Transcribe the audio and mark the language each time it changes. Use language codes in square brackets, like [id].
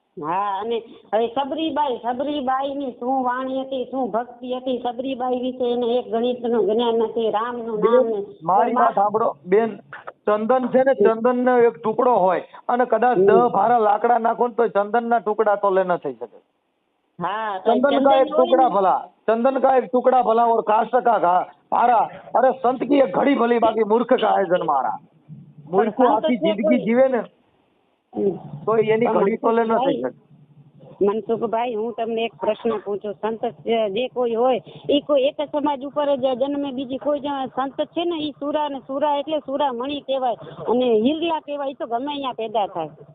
[gu] હા, અને હવે સબરીબાઈ ની શું વાણી હતી, શું ભક્તિ હતી. સબરીબાઈ વિશે એને એક ગણિત નું જ્ઞાન નથી, રામ નું નામ ને. મારી વાત સાંભળો બેન, ચંદન છે ને ચંદન નો એક ટુકડો હોય અને કદાચ 10 ભારા લાકડા નાખો તો ચંદન ના ટુકડા તો ન થઈ શકે. हाँ, [hi] चंदन का एक टुकड़ा भला, चंदन का एक टुकड़ा भला और काष्ठ का भारा. अरे संत की एक घड़ी भली, बाकी मूर्ख का है जन्मारा. [gu] मूर्ख आखी जिंदगी जीवे ने તો એની ઘડી તો લે ન થઈ શકે. મનસુખભાઈ, હું તમને એક પ્રશ્ન પૂછું. સંત જે કોઈ હોય એ કોઈ એક સમાજ ઉપર જ જન્મે, બીજી કોઈ સંત છે ને એ સુરા ને સુરા એટલે સુરા મણી કહેવાય અને હિરલા કહેવાય. તો ગમે અહીંયા પેદા થાય.